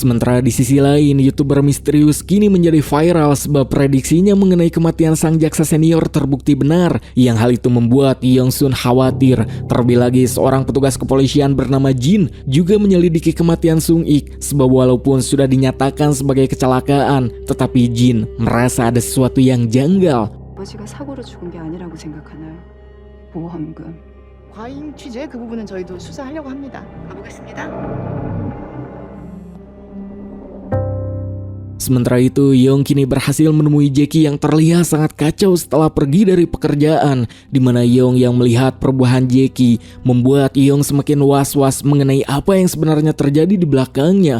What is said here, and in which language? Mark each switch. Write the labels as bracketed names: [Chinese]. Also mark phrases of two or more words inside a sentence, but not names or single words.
[Indonesian] Sementara di sisi lain, YouTuber misterius kini menjadi viral sebab prediksinya mengenai kematian sang jaksa senior terbukti benar, yang hal itu membuat Yongsun khawatir. Terlebih lagi, seorang petugas kepolisian bernama Jin juga menyelidiki kematian Sung Ik, sebab walaupun sudah dinyatakan sebagai kecelakaan, tetapi Jin merasa ada sesuatu yang janggal. [Korean] 아버지가 사고로 죽은 게 아니라고 생각하나요? 보험금. 과잉 취재 그 부분은 저희도 수사하려고 합니다. 가보겠습니다. [Indonesian] Sementara itu, Yong kini berhasil menemui Jackie yang terlihat sangat kacau setelah pergi dari pekerjaan, di mana Yong yang melihat perubahan Jackie membuat Yong semakin was-was mengenai apa yang sebenarnya terjadi di belakangnya.